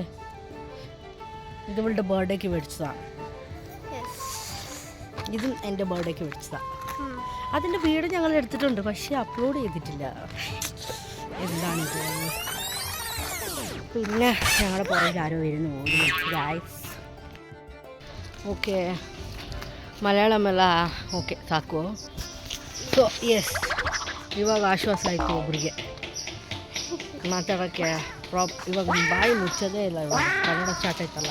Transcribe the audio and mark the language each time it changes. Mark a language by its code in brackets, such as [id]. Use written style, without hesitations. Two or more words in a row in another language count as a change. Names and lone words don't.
[ml] ഇത് ഇവളുടെ ബർത്ത്ഡേക്ക് മേടിച്ചതാണ്. ഇതും എൻ്റെ ബർത്ത്ഡേക്ക് മേടിച്ചതാണ്. അതിൻ്റെ വീഡിയോ ഞങ്ങൾ എടുത്തിട്ടുണ്ട്, പക്ഷേ അപ്ലോഡ് ചെയ്തിട്ടില്ല. എന്താണിത്? പിന്നെ ഞങ്ങളുടെ പുറകിൽ ಆರೋ വരുന്നു ಗೈಸ್. [kn] ಓಕೆ, ಮಲಯಾಳಂ ಎಲ್ಲ ಓಕೆ ಸಾಕು. [en] so yes, [kn] ಇವಾಗ ಆಶ್ವಾಸ ಆಯಿತು ಒಬ್ರಿಗೆ ಮಾತಾಡೋಕ್ಕೆ. ಇವಾಗ ಬಾಯಿ ಮುಚ್ಚೋದೇ ಇಲ್ಲ. ಇವಾಗ ಕನ್ನಡ ಸ್ಟಾರ್ಟ್ ಆಯ್ತಲ್ಲ.